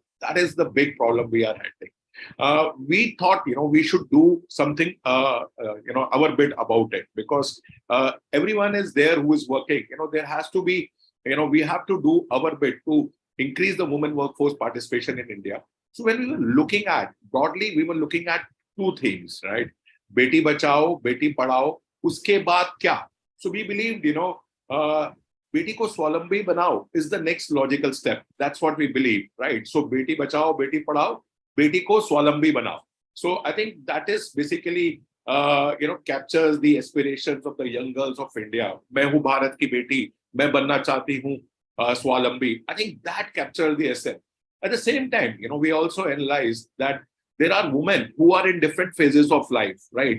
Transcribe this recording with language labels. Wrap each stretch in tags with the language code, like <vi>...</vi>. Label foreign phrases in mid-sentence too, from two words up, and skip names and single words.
<en>That is the big problem we are having. We thought, we should do something, our bit about it, because everyone is there who is working. There has to be, we have to do our bit to increase the women workforce participation in India. So when we were looking at, broadly, we were looking at two things, right?</en> <hi>बेटी बचाओ, बेटी पढ़ाओ, उसके बाद क्या?</hi> <en>So we believed,</en> <hi>बेटी को स्वावलंबी बनाओ</hi> <en>is the next logical step. That's what we believe, right?</en> <hi>So बेटी बचाओ, बेटी पढ़ाओ, बेटी को स्वावलंबी बनाओ.</hi> <en>So I think that is basically, captures the aspirations of the young girls of India.</en> <hi>मैं हूँ भारत की बेटी, मैं बनना चाहती हूँ स्वावलंबी.</hi> <en>I think that captures the essence. At the same time, we also analyze that there are women who are in different phases of life, right?</en>